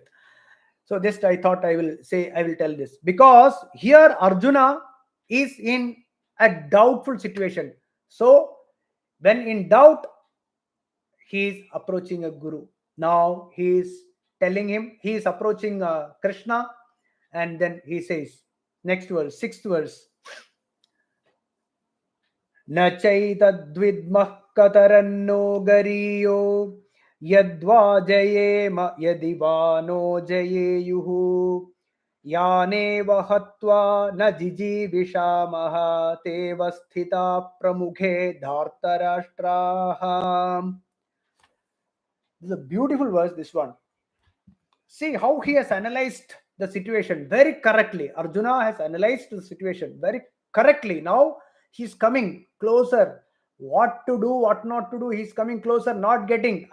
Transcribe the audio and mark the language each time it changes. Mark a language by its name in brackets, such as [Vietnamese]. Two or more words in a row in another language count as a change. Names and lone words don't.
[English] So this I thought I will tell this because here Arjuna is in a doubtful situation. So when in doubt, he is approaching a guru. Now he is telling him, he is approaching Krishna, and then he says, next verse, 6th verse, [Sanskrit] Na chaitadvidmah kataranno gariyo yadva jayema yadivano jayeyuhu yaneva hatva na jijivishamaha teva sthita pramukhe dhartarashtraha. [English] This is a beautiful verse, this one. See how he has analyzed the situation very correctly. Arjuna has analyzed the situation very correctly. Now he's coming closer. What to do, what not to do, he's coming closer, not getting.